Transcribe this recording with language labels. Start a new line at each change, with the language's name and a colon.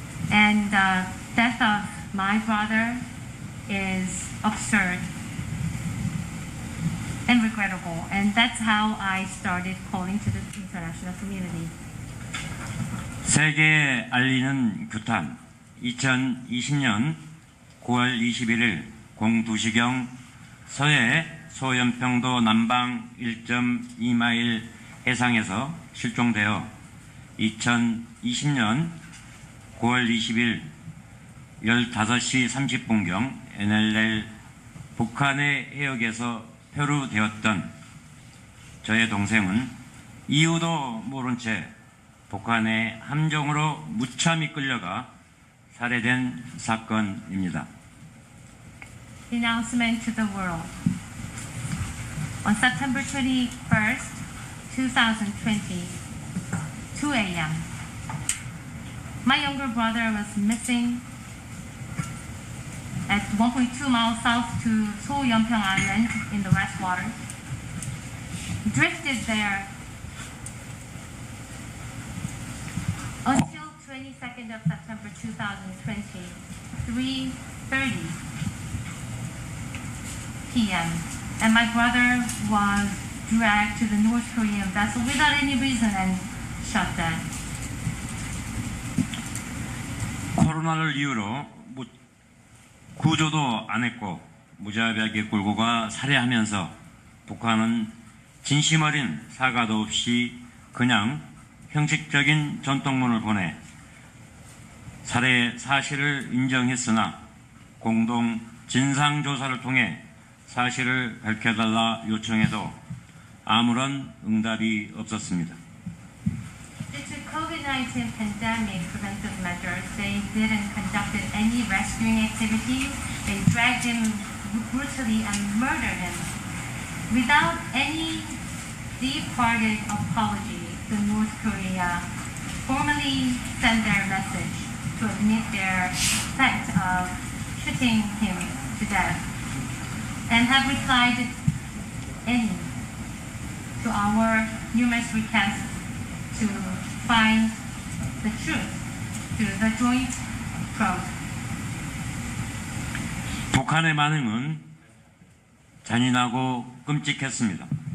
English: And the death of my brother is absurd and regrettable, and that's how I started calling to the international community.
Korean: 세계에 알리는 규탄. 2020년 9월 21일 02시경 서해 소연평도 남방 1.2마일 해상에서 실종되어 2020년 9월 20일 15시 30분경 NLL 북한의 해역에서 표류되었던 저의 동생은 이유도 모른 채 북한의 함정으로 무참히 끌려가 살해된 사건입니다.
English: Announcement to the world. On September 21st, 2020, 2 a.m., my younger brother was missing at 1.2 miles south to Seoul Yeonpyeong Island in the West Water. Drifted there until 22nd of September 2020, 3:30 p.m. And my brother was dragged to the North Korean vessel without any reason and shot dead.
Korean: 코로나를 이유로 구조도 안 했고 무자비하게 끌고 가 살해하면서 북한은 진심 어린 사과도 없이 그냥 형식적인 전통문을 보내 살해 사실을 인정했으나 공동 진상조사를 통해 사실을 밝혀달라 요청해도 아무런 응답이 없었습니다.
English: Due to COVID-19 pandemic preventive measures, they didn't conduct any rescuing activities. They dragged him brutally and murdered him without any deep-hearted apology. the North Korea formally send their message to admit their fact of shooting him to death, and have replied any to our numerous requests to find the truth to the joint probe.
Korean: 북한의 반응은 잔인하고 끔찍했습니다.